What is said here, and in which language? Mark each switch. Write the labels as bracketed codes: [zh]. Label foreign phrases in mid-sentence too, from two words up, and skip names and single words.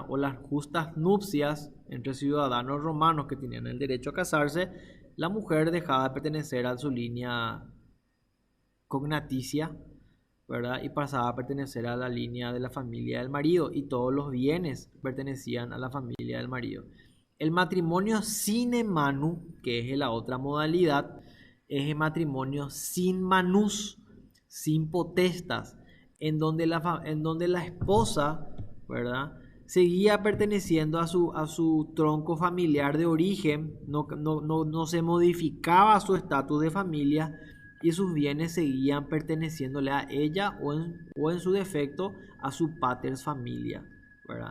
[es] O las justas nupcias entre ciudadanos romanos que tenían el derecho a casarse, la mujer dejaba de pertenecer a su línea cognaticia, ¿verdad? Y pasaba a pertenecer a la línea de la familia del marido y todos los bienes pertenecían a la familia del marido. El matrimonio [la] sine manu, [es] que es la otra modalidad, es el matrimonio sin manus, sin potestas, en donde la esposa, ¿verdad?, seguía perteneciendo a su tronco familiar de origen, no se modificaba su estatus de familia y sus bienes seguían perteneciéndole a ella o en su defecto a su [la] paters familia, [es] ¿verdad?